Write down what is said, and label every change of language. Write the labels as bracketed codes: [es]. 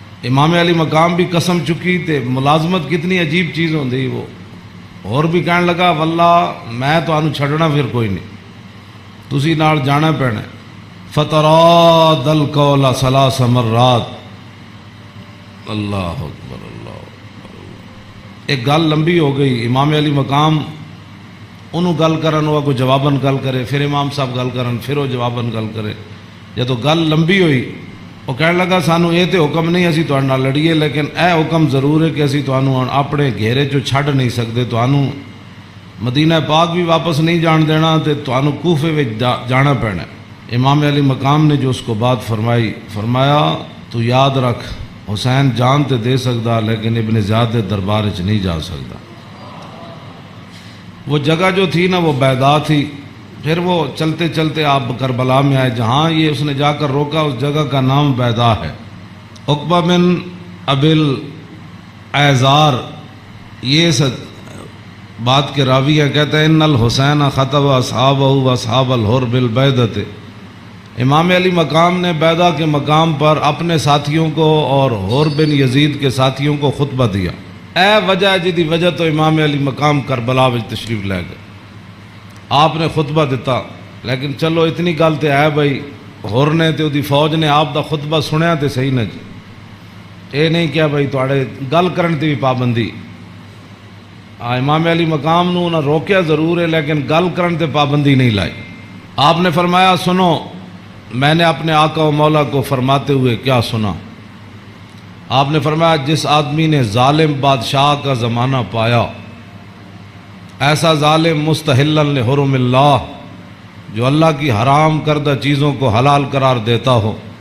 [pa] امام علی مقام بھی قسم چکی تے ملازمت کتنی عجیب چیز ہوندی. وہ اور بھی کہنے لگا واللہ میں تانوں چھڈنا پھر کوئی نہیں، تسی نال جانا پینا. [ar] فتراد القول ثلاث مرات. اللہ اکبر اللہ اکبر. [pa] ایک گل لمبی ہو گئی. امام علی مقام انہوں گل کرن ہوا کوئی جواباً گل کرے، پھر امام صاحب گل کرن پھر وہ جواباً گل کرے. جدو گل لمبی ہوئی وہ کہنے لگا سانو یہ تو حکم نہیں اسی تہاڈے نال لڑیے، لیکن اے حکم ضرور ہے کہ اسی تانوں اپنے گھیرے چوں چھڈ نہیں سکتے، تانوں مدینہ پاک بھی واپس نہیں جان دینا تے تانوں کوفے وچ جانا پینا. [ur] امام علی مقام نے جو اس کو بات فرمائی، فرمایا [pa] تو یاد رکھ حسین جان تے دے سکتا لیکن ابن زیاد دے دربار وچ نہیں جا سکتا. [ur] وہ جگہ جو تھی نا وہ بیضا تھی. پھر وہ چلتے چلتے آپ کربلا میں آئے جہاں یہ اس نے جا کر روکا، اس جگہ کا نام بیضا ہے. عقبہ بن ابل ایزار یہ بات کے راوی ہے، کہتے ہیں [ar] ان الحسین خطب اصحابہ و اصحاب الحر بالبیضۃ. [ur] امام علی مقام نے بیضا کے مقام پر اپنے ساتھیوں کو اور حر بن یزید کے ساتھیوں کو خطبہ دیا. [pa] اے وجہ جدی وجہ تو امام علی مقام کربلا وچ تشریف لے گئے. آپ نے خطبہ دیتا، لیکن چلو اتنی گل تے ہے بھائی حر نے تے دی فوج نے آپ دا خطبہ سنیا تے صحیح نہ جی. اے نہیں کیا بھائی تواڈے گل کرن تے بھی پابندی. امام علی مقام نو نہ روکیا ضرور ہے لیکن گل کرن تے پابندی نہیں لائی. [ur] آپ نے فرمایا سنو میں نے اپنے آقا و مولا کو فرماتے ہوئے کیا سنا. آپ نے فرمایا جس آدمی نے ظالم بادشاہ کا زمانہ پایا، ایسا ظالم [ar] مستحلا لحرم اللہ [ur] جو اللہ کی حرام کردہ چیزوں کو حلال قرار دیتا ہو،